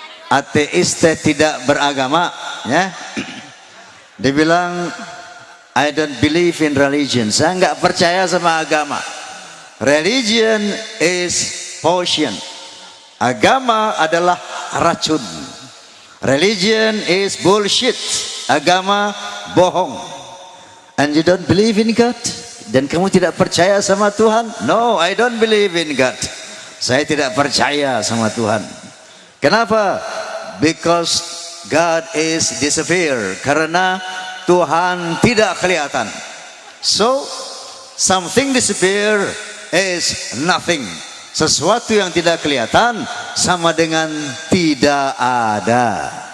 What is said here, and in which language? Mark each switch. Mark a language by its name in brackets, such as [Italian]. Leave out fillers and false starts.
[Indonesian] Ateis tidak beragama, ya. Dia bilang, [English] I don't believe in religion. [Indonesian] Saya nggak percaya sama agama. [English] Religion is potion. [Indonesian] Agama adalah racun. [English] Religion is bullshit. [Indonesian] Agama bohong. [English] And you don't believe in God? [Indonesian] Dan kamu tidak percaya sama Tuhan? [English] No, I don't believe in God. [Indonesian] Saya tidak percaya sama Tuhan. Kenapa? [English] Because God is disappear. [Indonesian] Karena Tuhan tidak kelihatan. [English] So, something disappear is nothing. [Indonesian] Sesuatu yang tidak kelihatan sama dengan tidak ada.